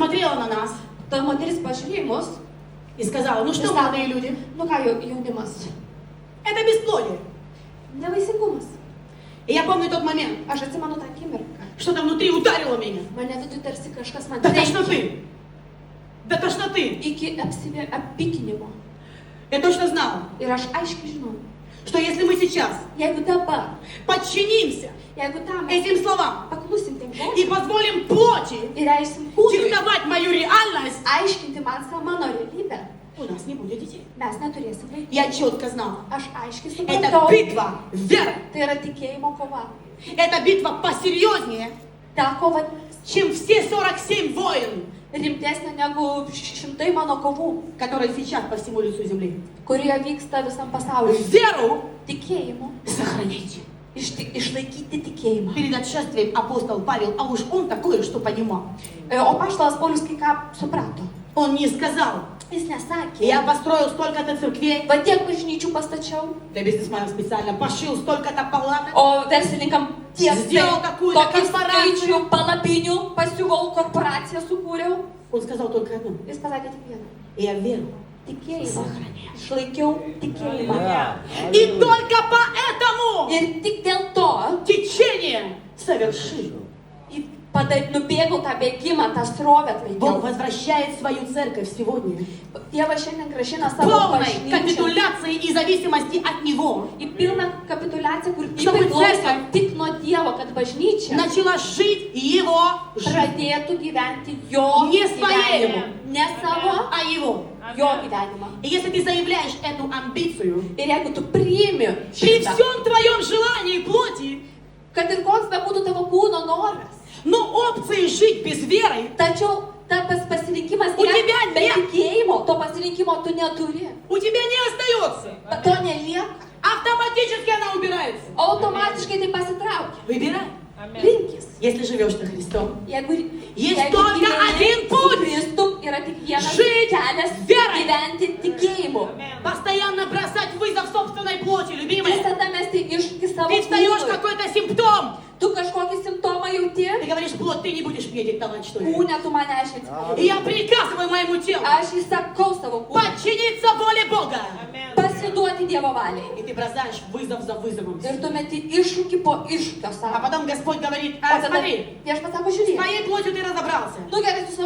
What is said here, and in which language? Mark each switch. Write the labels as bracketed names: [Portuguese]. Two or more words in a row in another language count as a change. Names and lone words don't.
[Russian] посмотрела на нас [Lithuanian] Ta moteris pažiūrėjo į mus [Russian] и сказала, ну [Lithuanian] ir [Russian] что, [Lithuanian] sako, [Russian] молодые люди, [Lithuanian] nu ką jaunimas, [Russian] это бесплодие. [Lithuanian] nevaisingumas. [Russian] И я помню тот момент, [Lithuanian] Aš atsimenu tą akimirką. [Russian] что-то внутри ударило меня. [Lithuanian] Mane viduje tarsi kažkas man [Russian] До [Lithuanian] trenkė [Russian] тошноты. До тошноты. [Lithuanian] iki apykinimo. [Russian] Я точно знала, [Lithuanian] Ir aš aiškiai žinau, [Russian] что если мы сейчас [Lithuanian] jeigu dabar, [Russian] подчинимся [Lithuanian] jeigu tam mes [Russian] этим словам [Lithuanian] paklusim tiem [Russian] и [Lithuanian] žodžiam [Russian] позволим плоти [Lithuanian] ir leisim kūnui [Russian] диктовать мою реальность, [Lithuanian] aiškinti man savo mano realybę, [Russian] у нас не будет детей. [Lithuanian] mes neturėsim vaikų. [Russian] Я четко знала, [Lithuanian] Aš aiškiai [Russian] это [Lithuanian] supratau, [Russian] битва веры. [Lithuanian] tai yra tikėjimo kova. [Russian] Это битва посерьезнее, [Lithuanian] Ta kova [Russian] чем все 47 войн, [Lithuanian] rimtesnė negu šimtai mano kovų, [Russian] которые сейчас по всему лицу земли. [Lithuanian] kurie vyksta visam pasauliu. [Russian] Веру [Lithuanian] Tikėjimu, [Russian] сохраните. [Lithuanian] išlaikyti tikėjimą. [Russian] Перед отшествием апостол Павел, а уж он такое, что понимал. [Lithuanian] O paštalas Paulius kai ką suprato. [Russian] Он не сказал, [Lithuanian] Jis nesakė, [Russian] я построил столько-то церквей, [Lithuanian] va tiek bažnyčių pastačiau, [Russian] для бизнесменов специально, пошил столько-то палаток, [Lithuanian] o verslininkam tiek [Russian] Сделал такую-то [Lithuanian] tokį [Russian] корпорацию. [Lithuanian] skaičių palapinių pasiuvau, korporaciją sukūriau. [Russian] он сказал только одно. [Lithuanian] Jis pasakė tik vieną. [Russian] Я веру. [Lithuanian] Tikėjimą. Išlaikiau tikėjimą. [Russian] И только поэтому [Lithuanian] Ir tik dėl to [Russian] течение совершил. [Lithuanian] nubėgau tą bėgimą, tą srovę [Russian] Бог [Lithuanian] atlaikiau. [Russian] возвращает свою церковь сегодня [Lithuanian] Dievas šiandien gražina savo [Russian] полной [Lithuanian] bažnyčią [Russian] капитуляции и зависимости от Него. [Lithuanian] į pilną kapituliaciją, kur [Russian] Чтобы [Lithuanian] priklauso [Russian] церковь [Lithuanian] tik nuo Dievo, kad bažnyčia [Russian] начала жить Его жизнь, [Lithuanian] pradėtų gyventi jo [Russian] Не своей. [Lithuanian] gyvenimą. Ne savo, [Russian] а Его. [Lithuanian] jo gyvenimą. [Russian] И если ты заявляешь эту амбицию, [Lithuanian] Ir jeigu tu priimi [Russian] при [Lithuanian] šitą, [Russian] всем твоем желании плоти, [Lithuanian] kad ir koks bebūtų tavo kūno noras, [Russian] но опции жить без веры, [Lithuanian] tačiau tas pasirinkimas [Russian] У тебя [Lithuanian] gyventi be [Russian] нет. [Lithuanian] tikėjimo, to pasirinkimo tu neturi. [Russian] у тебя не остается. [Lithuanian] To nelieka. [Russian] Автоматически она убирается. [Lithuanian] Automatiškai tai pasitraukia. [Russian] Выбирай. [Lithuanian] Rinkis. [Russian] Если живешь со Христом, [Lithuanian] Jeigu [Russian] Есть только [Lithuanian] gyveni [Russian] один [Lithuanian] su [Russian] путь. [Lithuanian] Kristum, yra tik vienas [Russian] Žить [Lithuanian] kelias [Russian] верой. [Lithuanian] gyventi tikėjimu. [Russian] постоянно бросать вызов собственной плоти, любимая. [Lithuanian] Visada mesti iššūkį savo [Russian] Ты встаешь [Lithuanian] kūnui. [Russian] какой-то симптом. [Lithuanian] Tu kažkokį simptomą jauti, [Russian] Ты говоришь, плоть, ты не будешь мне диктовать, что я. [Lithuanian] kūne tu mane aiškinsi. [Russian] И я приказываю моему телу [Lithuanian] Aš įsakau savo kūnui [Russian] подчиниться воле Бога. [Lithuanian] pasiduoti Dievo valiai. [Russian] И ты бросаешь вызов за вызовом. [Lithuanian] Ir tu meti iššūkį po iššūkio [Russian] А [Lithuanian] savo. [Russian] потом Господь говорит, [Lithuanian] O tada [Russian] смотри, [Lithuanian] viešpats sako, [Russian] с [Lithuanian] žiūrėk. [Russian] твоей плотью ты разобрался. [Lithuanian] Nu gerai, su savo